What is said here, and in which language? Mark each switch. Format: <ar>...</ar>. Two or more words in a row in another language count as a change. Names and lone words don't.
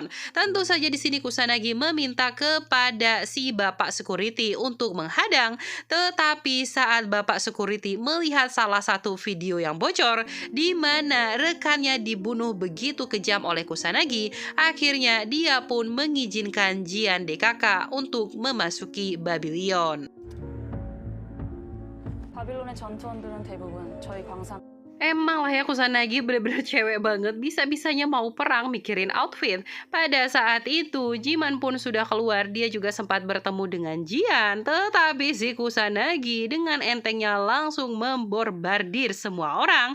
<id>Tentu saja di sini Kusanagi meminta kepada si bapak security untuk menghadang, tetapi saat bapak security melihat salah satu video yang bocor di mana rekannya dibunuh begitu kejam oleh Kusanagi, akhirnya dia pun mengizinkan Jian DKK untuk memasuki Babylon.</id> <ko>바빌론의 전투원들은 대부분 저희 광산</ko> <id>Emang lah ya, Kusanagi bener-bener cewek banget, bisa-bisanya mau perang mikirin outfit. Pada saat itu, Jiman pun sudah keluar, dia juga sempat bertemu dengan Jian. Tetapi si Kusanagi dengan entengnya langsung memborbardir semua orang.</id>